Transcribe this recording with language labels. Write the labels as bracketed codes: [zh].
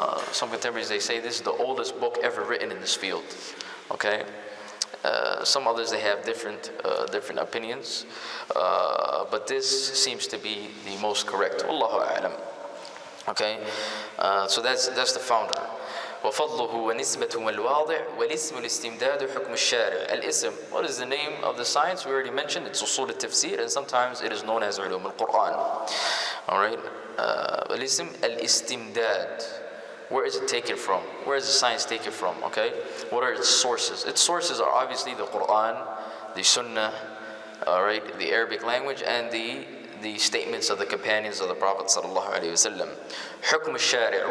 [en] Some contemporaries, they say this is the oldest book ever written in this field. Okay? Some others, they have different opinions, but this seems to be the most correct. Wallahu a'lam. Okay, so that's the founder. [ar] وفضله ونسبة والواضع والاسم الاستمداد حكم الشارع. [en] الاسم, what is the name of the science? We already mentioned it's Usool At-Tafseer, and sometimes it is known as ulum al-Quran. All right, الاسم الاستمداد. Where is it taken from? Where is the science taken from? Okay, what are its sources? Its sources are obviously the Quran, the Sunnah, all right, the Arabic language, and the statements of the companions of the Prophet sallallahu alaihi wasallam. Hukm al-Shari'.